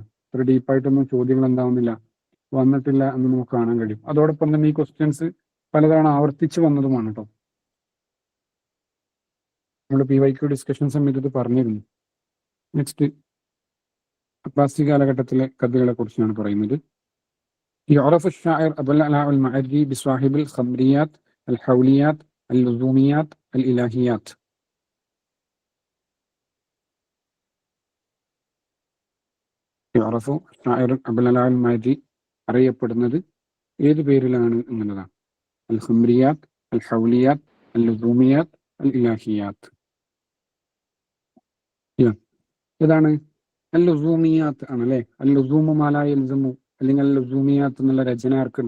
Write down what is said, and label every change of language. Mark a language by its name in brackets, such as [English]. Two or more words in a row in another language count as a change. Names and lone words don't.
[Malayalam] ഒരു ഡീപ്പായിട്ടൊന്നും ചോദ്യങ്ങൾ എന്താവുന്നില്ല, വന്നിട്ടില്ല എന്ന് നമുക്ക് കാണാൻ കഴിയും. അതോടൊപ്പം തന്നെ ഈ [English] ക്വസ്റ്റ്യൻസ് [Malayalam] പലതവണ ആവർത്തിച്ച് വന്നതുമാണ് കേട്ടോ. നമ്മൾ [English] PYQ discussion [Malayalam] സമയത്ത് ഇത് പറഞ്ഞിരുന്നു. നെക്സ്റ്റ്, അബ്ബാസി കാലഘട്ടത്തിലെ കഥകളെ കുറിച്ചാണ് പറയുന്നത്. [Arabic] يعرف الشاعر أبو العلاء المعري بصاحب الخمريات، الحوليات، اللزوميات، الإلهيات. يعرف الشاعر أبو العلاء المعري [Malayalam] അറിയപ്പെടുന്നത് ഏത് പേരിലാണ് എന്നുള്ളതാണ്. [Arabic] الخمريات، الحوليات، اللزوميات، الإلهيات. [Malayalam] ഏതാണ്? അൽ ലുസൂമിയാത്ത് ആണ് അല്ലെ? [Arabic] لزوم ما لا يلزم, [Malayalam] അല്ലെങ്കിൽ അൽ ലുസൂമിയാത്ത് എന്നുള്ള രചന ആർക്കുണ്ട്?